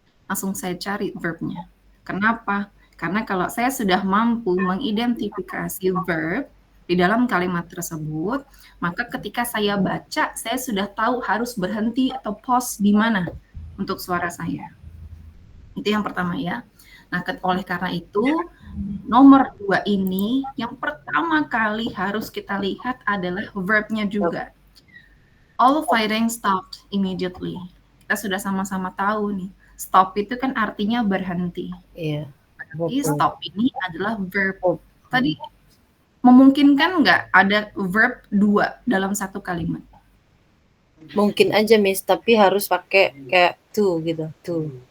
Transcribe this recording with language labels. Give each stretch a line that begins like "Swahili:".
Indonesian: Langsung saya cari verbnya. Kenapa? Karena kalau saya sudah mampu mengidentifikasi verb di dalam kalimat tersebut, maka ketika saya baca, saya sudah tahu harus berhenti atau pause di mana untuk suara saya. Itu yang pertama ya. Nah, oleh karena itu, nomor 2 ini, yang pertama kali harus kita lihat adalah verbnya juga.
English: All fighting stopped immediately.
Indonesian: Kita sudah sama-sama tahu nih, stop itu kan artinya berhenti. Iya. Berarti stop ini adalah verb. Tadi memungkinkan nggak ada verb 2 dalam satu kalimat? Mungkin aja Miss, tapi harus pakai kayak to gitu, to.